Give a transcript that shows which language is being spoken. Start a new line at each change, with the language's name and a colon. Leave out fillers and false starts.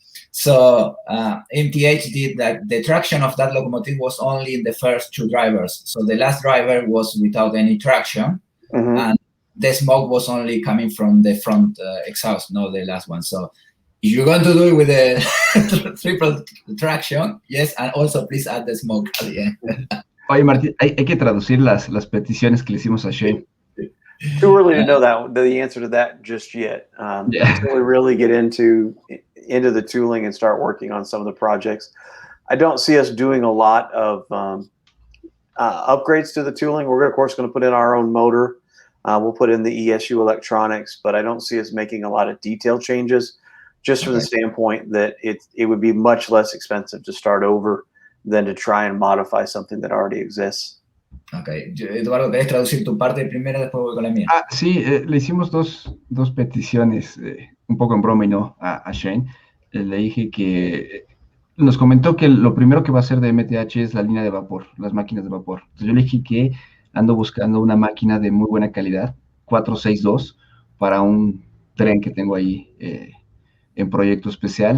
English: So MTH did that. The traction of that locomotive was only in the first 2 drivers. So the last driver was without any traction, and the smoke was only coming from the front exhaust, not the last one. So you're going to do it with the triple traction, yes, and also please add the smoke at the end.
Spanish: Oye, Martín, hay que traducir las peticiones que le hicimos a Shane.
English: Too early to know the answer to that just yet. Until we really get into the tooling and start working on some of the projects. I don't see us doing a lot of upgrades to the tooling. We're of course going to put in our own motor. We'll put in the ESU electronics, but I don't see us making a lot of detail changes, just from the standpoint that it would be much less expensive to start over than to try and modify something that already exists.
Spanish: Ok, Eduardo, ¿querés traducir tu parte primero? Después voy con la mía. Sí, le hicimos dos peticiones, un poco en broma y no, a Shane. Le dije que nos comentó que lo primero que va a hacer de MTH es la línea de vapor, las máquinas de vapor. Entonces yo le dije que ando buscando una máquina de muy buena calidad, 462, para un tren que tengo ahí en proyecto especial.